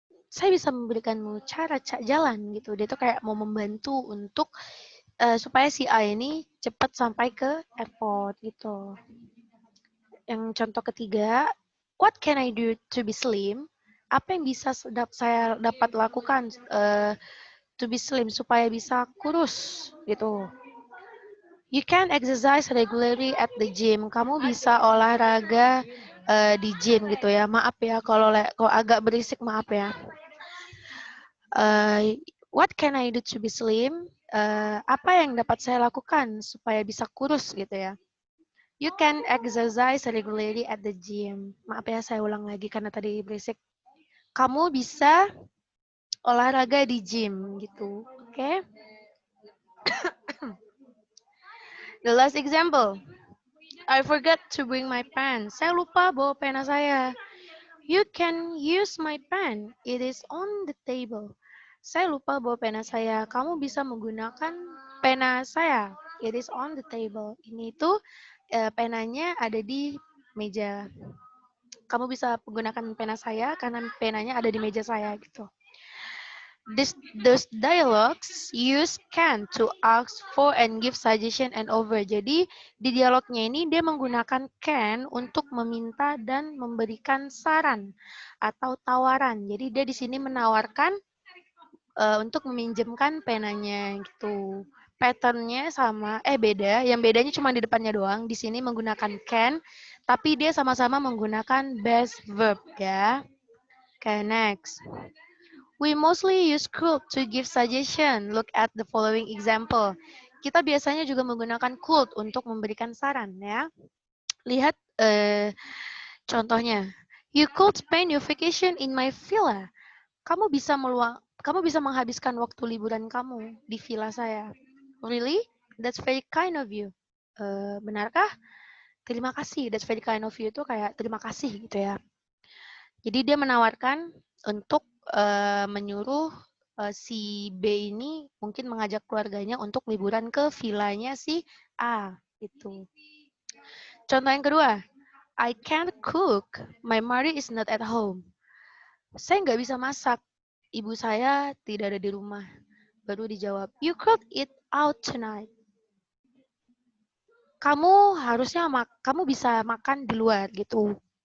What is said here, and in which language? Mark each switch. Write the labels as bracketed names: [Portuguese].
[Indonesian] Saya bisa memberikanmu cara jalan gitu. Dia tuh kayak mau membantu untuk supaya si A ini cepat sampai ke airport gitu. Yang contoh ketiga, [English] what can I do to be slim? [Indonesian] Apa yang bisa saya dapat lakukan [English] to be slim [Indonesian] supaya bisa kurus gitu. [English] You can exercise regularly at the gym. [Indonesian] Kamu bisa olahraga di gym gitu ya. Maaf ya kalau agak berisik, maaf ya. [English] What can I do to be slim? [Indonesian] Apa yang dapat saya lakukan supaya bisa kurus gitu ya. [English] You can exercise regularly at the gym. [Indonesian] Maaf ya, saya ulang lagi karena tadi berisik. Kamu bisa olahraga di gym gitu. Oke. Okay? [English] The last example. I forgot to bring my pen. [Indonesian] Saya lupa bawa pena saya. [English] You can use my pen. It is on the table. [Indonesian] Saya lupa bawa pena saya. Kamu bisa menggunakan pena saya. [English] It is on the table. [Indonesian] Ini tuh penanya ada di meja. Kamu bisa menggunakan pena saya karena penanya ada di meja saya gitu. [English] Those dialogues use can to ask for and give suggestion and over. [Indonesian] Jadi di dialognya ini dia menggunakan can untuk meminta dan memberikan saran atau tawaran. Jadi dia di sini menawarkan untuk meminjamkan penanya gitu. Patternnya sama, beda. Yang bedanya cuma di depannya doang. Di sini menggunakan can, tapi dia sama-sama menggunakan base verb ya. [English] Okay, next. We mostly use could to give suggestion. Look at the following example. [Indonesian] Kita biasanya juga menggunakan could untuk memberikan saran ya. Lihat contohnya. [English] You could spend your vacation in my villa. [Indonesian] Kamu bisa menghabiskan waktu liburan kamu di villa saya. [English] Really? That's very kind of you. [Indonesian] Benarkah? Terima kasih. [English] That's very kind of you [Indonesian] itu kayak terima kasih gitu ya. Jadi dia menawarkan untuk menyuruh si B ini mungkin mengajak keluarganya untuk liburan ke villanya si A gitu. Contoh yang kedua, [English] I can't cook. My mother is not at home. [Indonesian] Saya nggak bisa masak. Ibu saya tidak ada di rumah. Baru dijawab, [English] you could eat out tonight. [Indonesian] Kamu bisa makan di luar gitu.